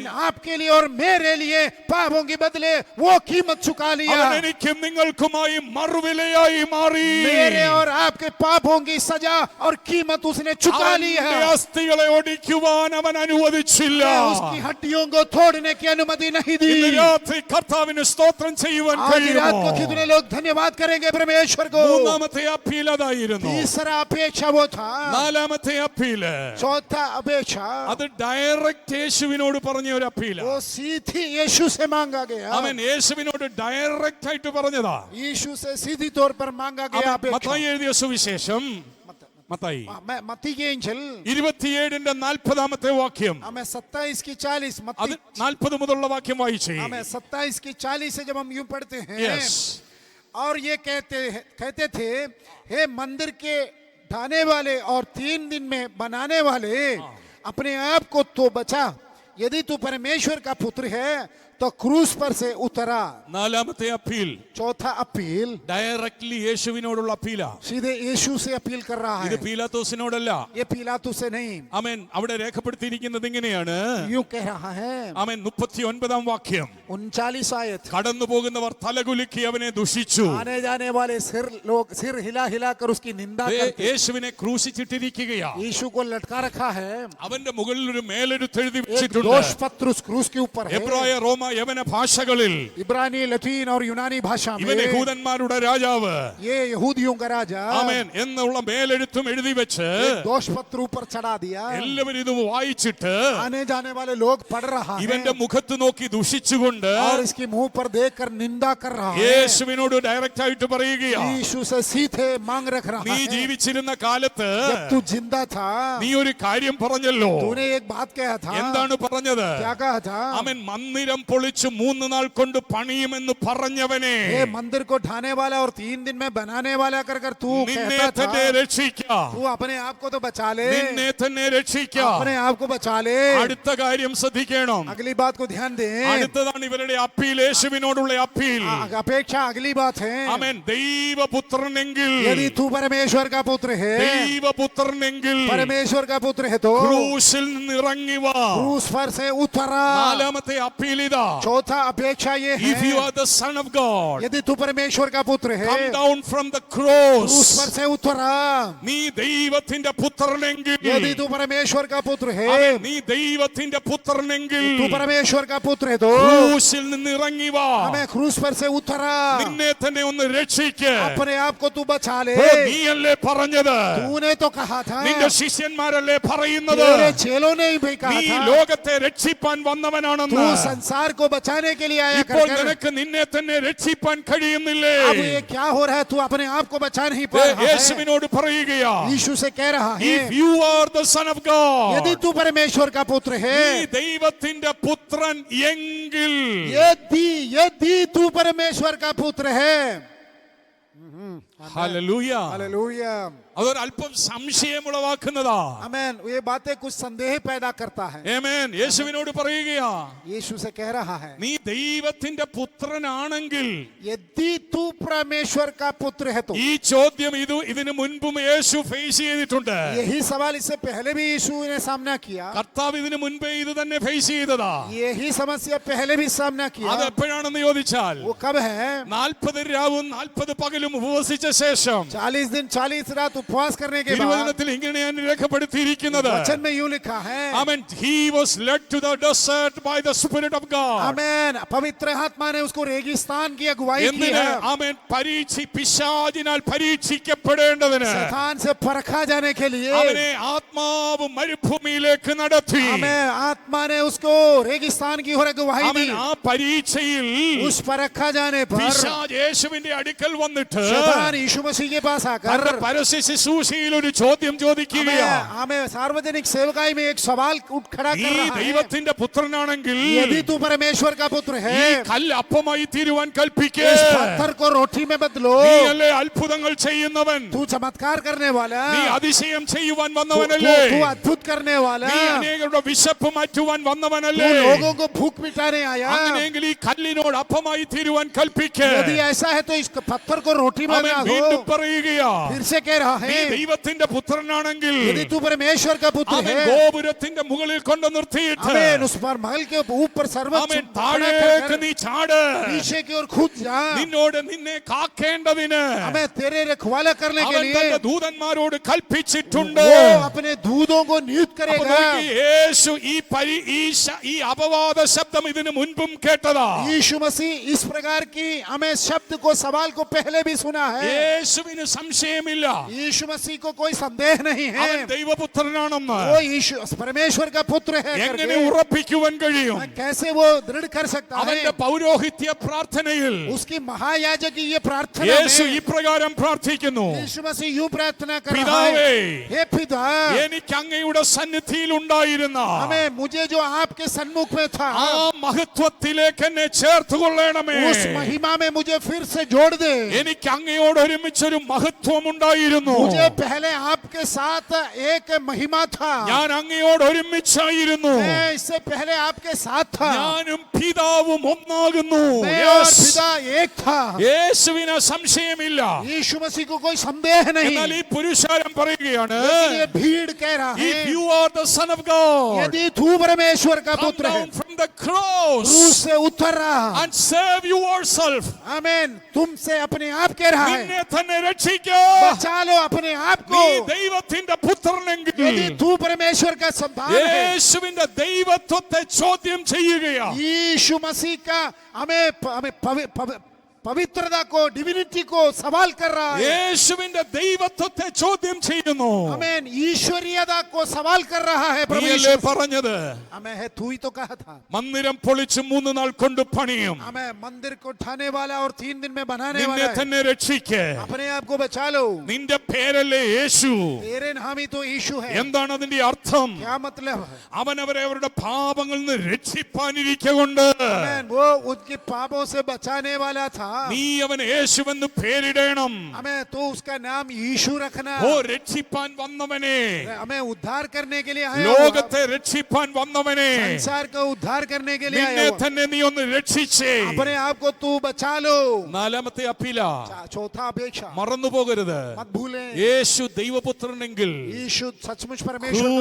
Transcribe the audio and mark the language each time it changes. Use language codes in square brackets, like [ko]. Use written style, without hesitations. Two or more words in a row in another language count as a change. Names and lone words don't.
[hi] आपके लिए और मेरे लिए पापों के बदले वो कीमत चुका लिया। [ml] അവൻ എനിക്കും നിങ്ങൾക്കുമായി മറുവിലയായി മാറി. [hi] मेरे और आपके पापों की सजा और कीमत उसने चुका ली है। [ml] അവന്റെ അസ്ഥികളെ ഒടിക്കുവാൻ അവൻ അനുവദിച്ചില്ല. [hi] उसकी हड्डियों को तोड़ने की अनुमति नहीं दी। [ml] ഇന്ന് രാത്രി കർത്താവിന് സ്തോത്രം ചെയ്യുവാൻ [hi] आज रात को [ml] കഴിയുമോ? [hi] कितने लोग धन्यवाद करेंगे परमेश्वर को। [ml] മൂന്നാമത്തെ അപ്പീൽ അതായിരുന്നു. [hi] तीसरा अपेक्षा वो था। [ml] നാലാമത്തെ അപ്പീല് [hi] चौथा अपेक्षा [ml] അത് ഡയറക്റ്റ് യേശുവിനോട് പറഞ്ഞ ഒരു അപ്പീല. [hi] वो सीधी यीशु से मांगा गया। [ml] അവൻ യേശുവിനോട് ഡയറക്റ്റ് ആയിട്ട് പറഞ്ഞതാ. [hi] यीशु से सीधी तौर पर मांगा गया अपेक्षा। [ml] മത്തായി എഴുതിയ സുവിശേഷം മത്തായി [hi] मत्ती के इंजिल [ml] 27:40 വാക്യം, [hi] हमें 27 की 40 [ml] അത് [hi] मत्ती [ml] 40 മുതലുള്ള വാക്യം വായിച്ചേ. [hi] हमें 27 की 40 से जब हम यूं पढ़ते हैं, Yes. और ये कहते थे, हे मंदिर के ढाने वाले और 3 दिन में बनाने वाले, अपने आप को तो बचा, यदि तू परमेश्वर का पुत्र है तो क्रूस पर से उतरा। [ml] നാലാമത്തെ അപ്പീൽ [hi] चौथा अपील [ml] ഡയറക്ട്ലി യേശുവിനോടുള്ള അപ്പീലാ. [hi] सीधे यीशु से अपील कर रहा [ml] ഇത് [hi] है, [ml] പീലാത്തോസിനോടല്ല. [hi] ये पिलातू से नहीं। [ml] ആമേൻ. അവിടെ രേഖപ്പെടുത്തിയിരിക്കുന്നത് ഇങ്ങനെയാണ്. [hi] यूं कह रहा है, [ml] ആമേൻ. 39 വാക്യം, [hi] 39 आयत, [ml] കടന്നു പോകുന്നവർ തലകുലുക്കി അവനെ ദുഷിച്ചു. [hi] आने जाने वाले सिर हिला हिला कर उसकी निंदा करते। [ml] യേശുവിനെ ക്രൂശിച്ചിട്ടിരിക്കുകയാ. [hi] यीशु को लटका रखा है, [ml] അവന്റെ മുകളിൽ ഒരു മേലെഴുത്ത് എഴുതി [hi] एक [ml] വെച്ചിട്ടുണ്ട്. [hi] दोष पत्र उस क्रूस के ऊपर है। [ml] എബ്രായ, റോമ, യവന ഭാഷകളിൽ [hi] इब्रानी, लतीन और यूनानी भाषा में [ml] ഇവൻ യഹൂദന്മാരുടെ രാജാവ്, [hi] ये यहूदियों का राजा, [ml] ആമേൻ എന്നുള്ള മേലെഴുത്തും എഴുതി വെച്ച് [hi] एक दोष पत्र ऊपर चढ़ा दिया। [ml] എല്ലാവരും ഇത് വായിച്ചിട്ട് [hi] आने जाने वाले लोग पढ़ रहा है [ml] ഇവന്റെ മുഖത്ത് നോക്കി ദുഷിച്ചുകൊണ്ട് [hi] और इसके मुंह पर देखकर निंदा कर रहा है। [ml] യേശുവിനോട് ഡയറക്റ്റ് ആയിട്ട് പറയുകയാ, [hi] यीशु से सीधे मांग रख रहा [ml] നീ [hi] है, [ml] ജീവിച്ചിരുന്ന കാലത്ത് [hi] जब तू जिंदा था [ml] നീ ഒരു കാര്യം പറഞ്ഞല്ലോ. [hi] तूने एक बात कहा था। [ml] എന്താണ് പറഞ്ഞത്? [hi] क्या कहा था? [ml] അവൻ മന്ദിരം പൊളിച്ച് 3 നാൾ കൊണ്ട് പണിയുമെന്ന് പറഞ്ഞവനെ, [hi] ये मंदिर को ढाने वाला और 3 दिन में बनाने वाला कर कर तू [ml] നിന്നെ [hi] कहता [ml] തന്നെ [hi] था, [ml] രക്ഷിക്കാം, [hi] तू अपने आप को तो बचा ले, [ml] നിന്നെ തന്നെ രക്ഷിക്കാം. [hi] अपने आप को बचा ले। [ml] അടുത്ത കാര്യം ശ്രദ്ധിക്കണം. [hi] अगली बात को ध्यान दे। [ml] അടുത്തതാണ് ഇവരുടെ അപ്പീൽ, യേശുവിനോടുള്ള അപ്പീൽ. [hi] अपेक्षा अगली बात है, [ml] ആമേൻ. ദൈവപുത്രനെങ്കിൽ, [hi] यदि तू परमेश्वर का पुत्र है, [ml] ദൈവപുത്രനെങ്കിൽ [hi] परमेश्वर का पुत्र है तो [ml] ക്രൂശിൽ നിന്ന് ഇറങ്ങി വാ. [hi] क्रूस पर से उतरा। [ml] നാലാമത്തെ അപ്പീൽ ഇതാ, [hi] चौथा अपेक्षा ये [en] if you [hi] है, [en] are the son of God, [hi] यदि तू परमेश्वर का पुत्र है, [en] come down from the [hi] क्रूस [en] cross. [hi] पर से उतरा। [ml] നീ ദൈവത്തിന്റെ പുത്രനെങ്കിൽ, [hi] यदि तू परमेश्वर का पुत्र है, [ml] ആമേൻ. നീ ദൈവത്തിന്റെ പുത്രനെങ്കിൽ [hi] तू परमेश्वर का पुत्र है तो [ml] ക്രൂശിൽ നിന്ന് ഇറങ്ങി വാ. [hi] हमें क्रूस पर से उतरा। [ml] നിന്നെ തന്നെ ഒന്ന് രക്ഷിക്ക. [hi] अपने आप को तू बचा ले। [ml] നീയല്ലേ പറഞ്ഞത്? [hi] तूने तो कहा था, [ml] നിന്റെ ശിഷ്യന്മാരല്ലേ പറയുന്നത്? [hi] तेरे चेलों ने ही कहा [ml] നീ [hi] था, [ml] ലോകത്തെ രക്ഷിപ്പാൻ [hi] तू [ml] വന്നവനാണെന്ന്. [hi] संसार को बचाने के लिए आया [ml] ഇപ്പോൾ [hi] कर। [ml] നിനക്ക് നിന്നെ തന്നെ രക്ഷിപ്പാൻ കഴിയുന്നില്ലേ? [hi] अब ये क्या हो रहा है? तू अपने आप को बचा नहीं पा रहा है। [ml] യേശുവിനോട് പറയുകയാ, [hi] यीशु से कह रहा है, [en] if you are the son of God, [hi] यदि तू परमेश्वर का पुत्र [ml] നീ [hi] है, [ml] ദൈവത്തിന്റെ പുത്രൻ എങ്കിൽ, [hi] यदि तू परमेश्वर का पुत्र है। [ml] ഹല്ലേലൂയ. [hi] हालेलुया। [ml] അതൊരു അല്പം സംശയമുളവാക്കുന്നതാ. [hi] आमेन। ये बातें कुछ संदेह पैदा करता है। [ml] ആമേൻ. യേശുവിനോട് പറയുകയാ, [hi] यीशु से कह रहा है, [ml] നീ ദൈവത്തിന്റെ പുത്രനാണെങ്കിൽ, [hi] यदि तू परमेश्वर का पुत्र है तो। [ml] ഈ ചോദ്യം ഇതിനു മുൻപും യേശു ഫേസ് ചെയ്തിട്ടുണ്ട്. [hi] यही सवाल इससे पहले भी यीशु ने सामना किया। [ml] കർത്താവ് ഇതിനു മുൻപേ ഇത് തന്നെ ഫേസ് ചെയ്തതാ. [hi] यही समस्या पहले भी सामना किया। [ml] അത് എപ്പോഴാണെന്ന് ചോദിച്ചാൽ, [hi] वो कब है? [ml] 40 രാവും 40 പകലും ഉപവസിച്ച ശേഷം [hi] 40 दिन 40 रात उपवास करने के बाद [ml] തിരുവചനത്തിൽ ഇങ്ങനെയാണ് രേഖപ്പെടുത്തിയിരിക്കുന്നത്. [hi] वचन में यूं लिखा है, [en] Amen. He was led to the desert by the Spirit of God. [hi] आमेन। पवित्र आत्मा ने उसको रेगिस्तान की अगुवाई की [ml] എന്തിന്? [hi] है, [ml] ആമേൻ. പിശാചിനാൽ പരീക്ഷിക്കപ്പെടേണ്ടതിന് [hi] शैतान से परखा जाने के लिए। [ml] അവനെ ആത്മാവ് മരുഭൂമിയിലേക്ക് നടത്തി. [hi] हमें आत्मा ने उसको रेगिस्तान की ओर अगुवाई दी। [ml] അവൻ ആ പരീക്ഷയിൽ [hi] उस परखा जाने पर [ml] പിശാച് യേശുവിന്റെ അടുക്കൽ വന്നിട്ട് [hi] शैतान यीशु मसीह के पास आकर [ml] പരസ്യ ശുശ്രൂഷയിൽ ഒരു ചോദ്യം ചോദിക്കുകയാണ്. [hi] हमें सार्वजनिक सेवकाई में एक सवाल उठ खड़ा [ml] നീ [hi] कर रहा है [ml] ദൈവത്തിന്റെ പുത്രനാണെങ്കിൽ [hi] यदि तू परमेश्वर का पुत्र [ml] ഈ [hi] है [ml] കല്ല് അപ്പമായി തീരുവാൻ കൽപ്പിക്കേ. [hi] इस पत्थर को रोटी में बदलो [ml] നീയല്ലേ അത്ഭുതങ്ങൾ ചെയ്യുന്നവൻ, [hi] तू चमत्कार करने वाला [ml] നീ അതിശയം ചെയ്യുവാൻ [hi] तू [ml] വന്നവനല്ലേ, [hi] अद्भुत करने वाला [ml] നീ അനേകരുടെ വിശപ്പ് മാറ്റുവാൻ [hi] तू [ml] വന്നവനല്ലേ. [hi] लोगों को भूख मिटाने आया [ml] അങ്ങനെയെങ്കിൽ ഈ കല്ലിനോട് അപ്പമായി തീരുവാൻ കൽപ്പിക്കേ. [hi] यदि ऐसा है तो इस पत्थर को रोटी में [ml] അവൻ [hi] बना [ml] വീണ്ടും [hi] दो [ml] പറയുകയാ, [hi] फिर से कह रहा [ml] നീ [hi] है [ml] ദൈവത്തിന്റെ പുത്രനാണെങ്കിൽ [hi] यदि तू परमेश्वर का पुत्र [ml] അവൻ [hi] है [ml] ഗോപുരത്തിന്റെ മുകളിൽ കൊണ്ട് നിർത്തിയിട്ട് [hi] आमीन उस पर महल के ऊपर सर्वोच्च [ml] അവൻ [hi] खड़ा [ml] താഴേക്ക് [hi] कर [ml] നീ ചാട്. [hi] नीचे की ओर कूद जा [ml] നിന്നോട് നിന്നെ കാക്കേണ്ടതിന് [hi] हमें तेरे रखवाला करने के [ml] അവൻ [hi] लिए [ml] തന്റെ ദൂതന്മാരോട് കൽപ്പിച്ചിട്ടുണ്ട്. [hi] वो अपने दूधों को नियुक्त [ml] അപ്പോൾ [hi] करेगा [ml] നോക്കി, യേശു ഈ അപവാദ ശബ്ദം ഇതിനു മുൻപും കേട്ടതാ. [hi] यीशु मसीह इस प्रकार की हमें शब्द को सवाल को पहले भी सुना है [ml] യേശുവിന് സംശയമില്ല, [hi] यीशु मसीह को कोई संदेह नहीं है [ml] അവൻ ദൈവപുത്രനാണെന്ന്. [hi] वो यीशु परमेश्वर का पुत्र है [ml] എങ്ങനെ [hi] करके [ml] ഉറപ്പിക്കുവാൻ കഴിയും? [hi] कैसे वो दृढ़ कर सकता है [ml] അവന്റെ പൗരോഹിത്യ പ്രാർത്ഥനയിൽ [hi] उसकी महायाजक की ये प्रार्थना [ml] യേശു [hi] में [ml] ഇപ്രകാരം പ്രാർത്ഥിക്കുന്നു, [hi] यीशु मसीह यूं प्रार्थना कर रहा [ml] പിതാവേ, [hi] है हे पिता [ml] എനിക്ക് അങ്ങയുടെ സന്നിധിയിൽ ഉണ്ടായിരുന്ന [hi] हमें मुझे जो आपके सन्मुख में था [ml] ആ മഹത്വത്തിലേക്ക് എന്നെ ചേർത്തുകൊള്ളണമേ. [hi] उस महिमा में मुझे फिर से जोड़ दे [ml] എനിക്ക് അങ്ങയോട് ഒരുമിച്ചൊരു മഹത്വം ഉണ്ടായിരുന്നു. [hi] मुझे पहले आपके साथ एक महिमा था [ml] ഞാൻ അങ്ങയോട് ഒരുമിച്ചായിരുന്നു. [hi] मैं इससे पहले आपके साथ था [ml] ഞാനും പിതാവും ഒന്നാകുന്നു. [hi] मैं और Yes. पिता एक था [ml] യേശുവിന് സംശയമില്ല. [hi] यीशु मसीह को कोई संदेह नहीं [ml] എന്നാൽ ഈ പുരുഷാരം പറയുകയാണ്, [hi] लेकिन ये भीड़ कह रहा [en] if [hi] है [en] you are the son of God, [hi] यदि तू परमेश्वर का [en] come [hi] पुत्र है [en] down from the cross [hi] क्रूस से उतर रहा [en] and save yourself. [hi] आमीन तुमसे अपने आप कह रहा है [ml] നിന്നെ തന്നെ രക്ഷിക്കൂ. [hi] बचा लो अपने आप [ml] നീ [hi] को [ml] ദൈവത്തിന്റെ പുത്രനെങ്കിൽ [hi] यदि तू परमेश्वर का संतान है [ml] യേശുവിന്റെ ദൈവത്വത്തെ ചോദ്യം ചെയ്യുകയാ. [hi] यीशु मसीह का हमें पवित्रता को डिविनिटी को सवाल कर रहा है [ml] യേശുവിന്റെ ദൈവത്വത്തെ ചോദ്യം ചെയ്യുന്നു. [hi] आमीन ईश्वरीयता को सवाल कर रहा है प्रभु [ml] നീയല്ലേ [hi] यीशु [ml] പറഞ്ഞത്, [hi] हमें है तू ही तो कहा था [ml] മന്ദിരം പൊളിച്ച് 3 നാൾ കൊണ്ട് പണിയും, [hi] हमें मंदिर को ठाने वाला और 3 दिन में बनाने [ml] നിന്നെ [hi] वाला है [ml] തന്നെ രക്ഷിക്കേ. [hi] अपने आप को बचा लो [ml] നിന്റെ പേരല്ലേ യേശു. [hi] तेरे नाम ही तो यीशु है [ml] എന്താണ് അതിന്റെ അർത്ഥം? [hi] क्या मतलब है [ml] അവൻ അവരെ അവരുടെ പാപങ്ങളിൽ നിന്ന് രക്ഷിപ്പാനിരിക്കൊണ്ട് [hi] आमीन वो उनके पापों से बचाने वाला था [ml] നീ അവൻ യേശുവെന്ന് പേരിടണം. [hi] हमें तो उसका नाम यीशु रखना [ml] ഓ രക്ഷിപ്പാൻ വന്നവനെ, [hi] हमें उद्धार करने के लिए आया [ml] ലോകത്തെ രക്ഷിപ്പാൻ വന്നവനെ, [hi] संसार का उद्धार करने के लिए [ml] നിന്നെ [hi] आया हुआ। [ml] തന്നെ നീ ഒന്ന് രക്ഷിച്ചേ. [hi] अपने आप को तू बचा लो [ml] 4ാമത്തെ അപ്പീല [hi] चौथा अपेक्षा [ml] മറന്നു പോകരുത്. [hi] मत भूलें [ml] യേശു ദൈവപുത്രനെങ്കിൽ [hi] यीशु सचमुच परमेश्वर का